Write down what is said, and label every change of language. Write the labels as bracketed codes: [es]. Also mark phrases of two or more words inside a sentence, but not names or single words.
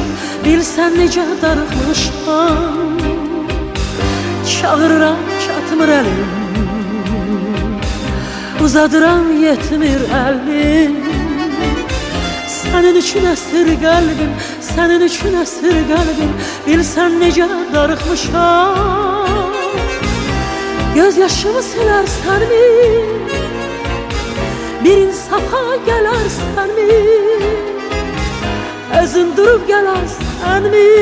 [az] Bilsen necə darıxmışam, çağırıram çatmır elim, uzadıram yetmir elim. [tr] Senin için [az] əsir qəlbim, [tr] senin için [az] əsir qəlbim. Bilsən necə darıxmışam, göz yaşımı silərsənmi, bir insafa gələrsənmi, özün durub gələrsənmi.